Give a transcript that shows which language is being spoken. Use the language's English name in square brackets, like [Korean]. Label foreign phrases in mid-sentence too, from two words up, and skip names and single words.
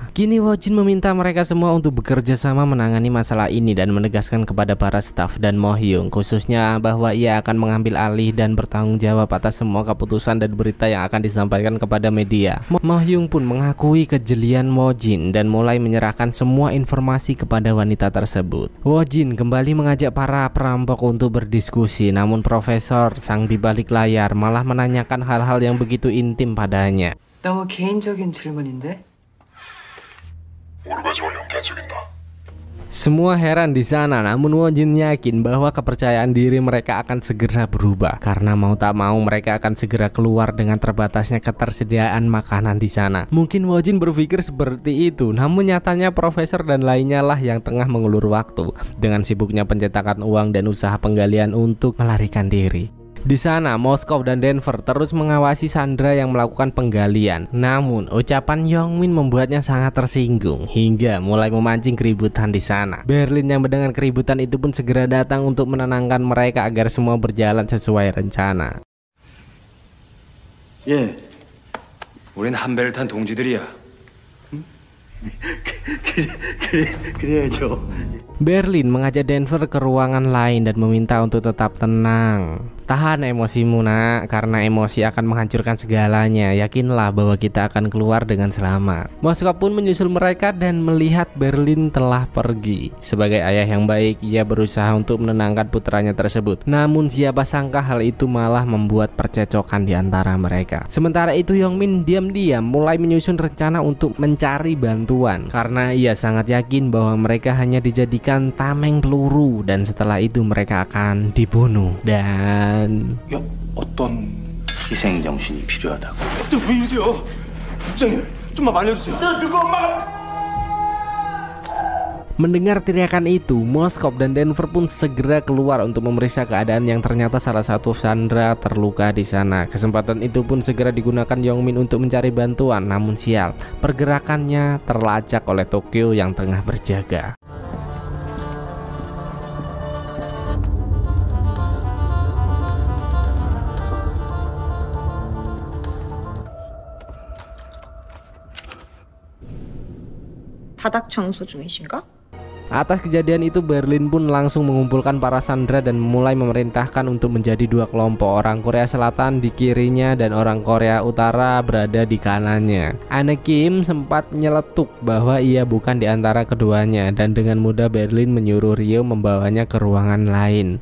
[Indonesian] Kini Wojin meminta mereka semua untuk bekerja sama menangani masalah ini dan menegaskan kepada para staf dan Mo-hyung khususnya bahwa ia akan mengambil alih dan bertanggung jawab atas semua keputusan dan berita yang akan disampaikan kepada media. Mo-hyung pun mengakui kejelian Wojin dan mulai menyerahkan semua informasi kepada wanita tersebut. Wojin kembali mengajak para perampok untuk berdiskusi, namun Profesor sang di balik layar malah menanyakan hal-hal yang begitu intim padanya. [Korean] 너무 개인적인 질문인데? 오르가지만 연기한 적있나? [Indonesian] Semua heran di sana, namun Wonjin yakin bahwa kepercayaan diri mereka akan segera berubah karena mau tak mau mereka akan segera keluar dengan terbatasnya ketersediaan makanan di sana. Mungkin Wonjin berpikir seperti itu, namun nyatanya profesor dan lainnya lah yang tengah mengulur waktu dengan sibuknya pencetakan uang dan usaha penggalian untuk melarikan diri. Di sana, Moskov dan Denver terus mengawasi Sandra yang melakukan penggalian. Namun, ucapan Yongmin membuatnya sangat tersinggung hingga mulai memancing keributan di sana. Berlin yang mendengar keributan itu pun segera datang untuk menenangkan mereka agar semua berjalan sesuai rencana. [Korean] 예. 우린 한 배를 탄 동지들이야. 그래야죠. [Indonesian] Berlin mengajak Denver ke ruangan lain dan meminta untuk tetap tenang. Tahan emosimu nak, karena emosi akan menghancurkan segalanya. Yakinlah bahwa kita akan keluar dengan selamat. Moskov pun menyusul mereka dan melihat Berlin telah pergi. Sebagai ayah yang baik, ia berusaha untuk menenangkan putranya tersebut. Namun siapa sangka hal itu malah membuat percecokan di antara mereka. Sementara itu Yongmin diam-diam mulai menyusun rencana untuk mencari bantuan karena ia sangat yakin bahwa mereka hanya dijadikan tameng peluru dan setelah itu mereka akan dibunuh. Dan [Korean] 야, 어떤 희생 정신이 필요하다고. 왜 이러세요? 부장님, 좀만 말려주세요. 내가 누구 엄마가... [Indonesian] mendengar teriakan itu, Moskov dan Denver pun segera keluar untuk memeriksa keadaan yang ternyata salah satu Sandra terluka di sana. Kesempatan itu pun segera digunakan Yongmin untuk mencari bantuan, namun sial, pergerakannya terlacak oleh Tokyo yang tengah berjaga. [Korean] 바닥 청소 중이신가? [Indonesian] Atas kejadian itu Berlin pun langsung mengumpulkan para Sandra dan mulai memerintahkan untuk menjadi dua kelompok. Orang Korea Selatan di kirinya dan orang Korea Utara berada di kanannya. Anne Kim sempat nyeletuk bahwa ia bukan di antara keduanya dan dengan mudah Berlin menyuruh Rio membawanya ke ruangan lain.